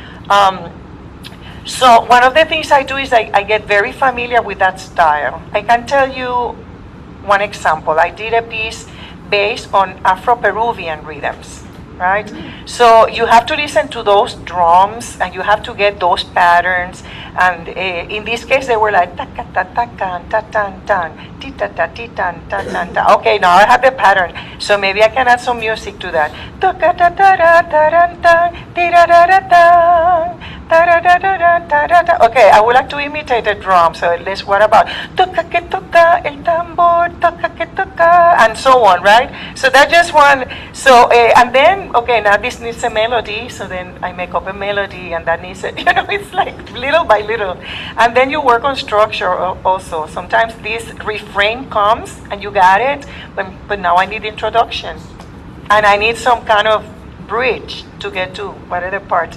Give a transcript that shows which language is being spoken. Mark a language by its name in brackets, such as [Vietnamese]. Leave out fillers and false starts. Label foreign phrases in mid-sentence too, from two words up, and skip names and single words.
[English] So one of the things I do is I get very familiar with that style. I can tell you one example. I did a piece based on Afro-Peruvian rhythms, right? So you have to listen to those drums and you have to get those patterns. And in this case, they were like taka ta ta kan ta tan tan ti ta ta ti tan ta tan ta. Okay, now I have the pattern, so maybe I can add some music to that. Taka ta ta ra ta ran tan ti ra ra ra tan. Okay, I would like to imitate the drum. So let's. What about [Spanish] toca que toca el tambor, toca que toca, [English] and so on, right? So that's just one. So and then now this needs a melody. So then I make up a melody, and that needs it. You know, it's like little by little, and then you work on structure also. Sometimes this refrain comes and you got it, but now I need introduction, and I need some kind of bridge to get to whatever part.